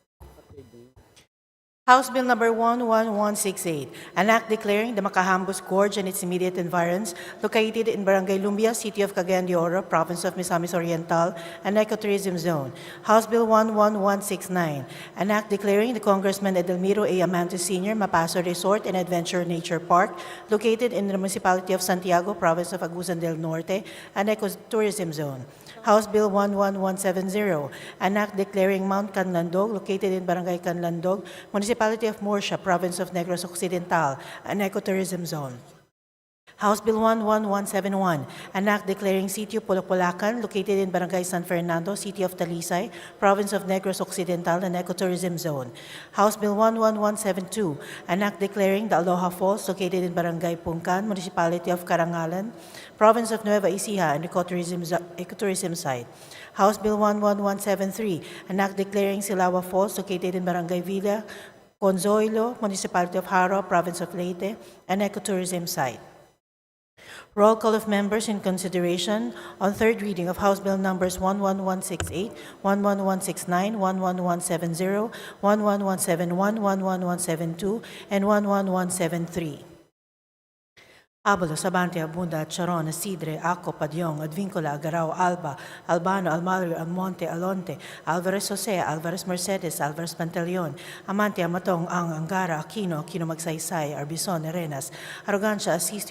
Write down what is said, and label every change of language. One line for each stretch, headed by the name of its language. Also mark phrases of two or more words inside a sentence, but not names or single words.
English: House Bill number 11168, an act declaring the Macahambos Gorge and its immediate environs, located in Barangay Lumbia, City of Cagayan de Oro, Province of Misamis Oriental, an ecotourism zone. House Bill 11169, an act declaring the Congressman Edelmiro A. Amantes Sr. Mapaso Resort and Adventure Nature Park, located in the municipality of Santiago, Province of Agusan del Norte, an ecotourism zone. House Bill 11170, an act declaring Mount Canlandog, located in Barangay Canlandog, Municipality of Murcia, Province of Negros Occidental, an ecotourism zone. House Bill 11171, an act declaring Sitio Polopolacan, located in Barangay San Fernando, City of Talisay, Province of Negros Occidental, an ecotourism zone. House Bill 11172, an act declaring the Aloha Falls, located in Barangay Pungkan, Municipality of Karangalan, Province of Nueva Ecija, an ecotourism site. House Bill 11173, an act declaring Silawa Falls, located in Barangay Villa, Conzoilo, Municipality of Haro, Province of Leyte, an ecotourism site. Roll call of members in consideration on third reading of House Bill numbers 11168, 11169, 11170, 11171, 11172, and 11173. Abalos, Abante, Abunda, Charon, Asidre, Aco, Padyong, Advincola, Agarao, Alba, Albano, Almario, Almonte, Alonte, Alvarez Jose, Alvarez Mercedes, Alvarez Pantaleon, Amante, Amatong, Ang, Angara, Aquino, Aquino Magsaysay, Arbison, Arenas, Arrogancia, Asistio,